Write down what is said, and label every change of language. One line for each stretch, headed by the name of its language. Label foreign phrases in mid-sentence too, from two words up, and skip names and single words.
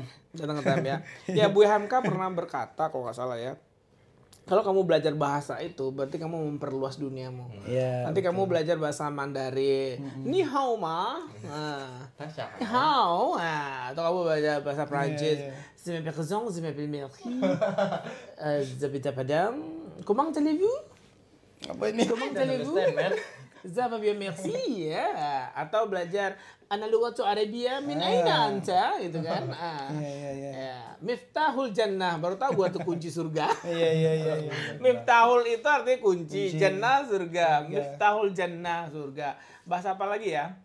Indonesian: Datang ke time ya. Ya, Bu Hamka pernah berkata kalau nggak salah ya, kalau kamu belajar bahasa itu berarti kamu memperluas duniamu. Iya. Nanti kamu belajar bahasa Mandarin,
Chinese: 你好吗，你好,
Indonesian: atau kamu belajar bahasa Prancis,
French: je m'appelle Jean, je m'appelle Merci, j'habite à Padang, comment allez-vous?
Indonesian: Apa ini?
French: Comment allez-vous? Ça va bien, merci ya.
Indonesian: Atau belajar
Arabic: أنا لغة عربية من أين أنت
Indonesian: gitu kan. Ya. Miftahul jannah, baru tahu gua tuh kunci surga. Iya. Miftahul itu artinya kunci, jannah surga. Miftahul jannah surga. Bahasa apa lagi ya?